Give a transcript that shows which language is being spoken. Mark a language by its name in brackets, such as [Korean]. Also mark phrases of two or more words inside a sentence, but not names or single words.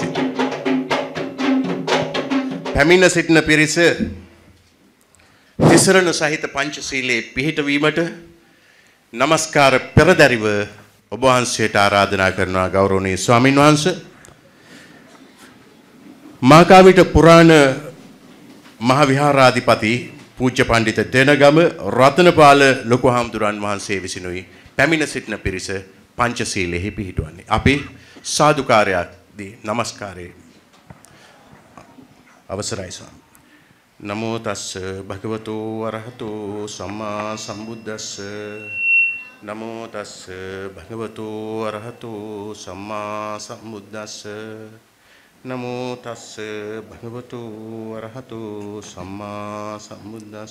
[Sinhala] පැමිණ සිටින පිරිස තිසරණ සහිත පංචශීලයේ පිහිටවීමට නමස්කාර පෙරදැරිව ඔබ වහන්සේට ආරාධනා කරනවා ගෞරවනීය ස්වාමින් වහන්සේ මාකාවිට පුරාණ මහ විහාරාධිපති පූජ්‍ය පඬිත දෙනගම රතනපාල ලොකු හාමුදුරන් වහන්සේ විසිනුයි පැමිණ සිටින පිරිස පංචශීලයේ පිහිටවන්නේ. අපි සාදුකාරයක් දී නමස්කාරය අවසරයි ස්වාමී. [Pali] නමෝ තස්ස භගවතු වරහතෝ සම්මා සම්බුද්දස්ස නමෝ තස්ස භගවතු වරහතෝ සම්මා සම්බුද්දස්ස නමෝ තස්ස භගවතු වරහතෝ සම්මා සම්බුද්දස්ස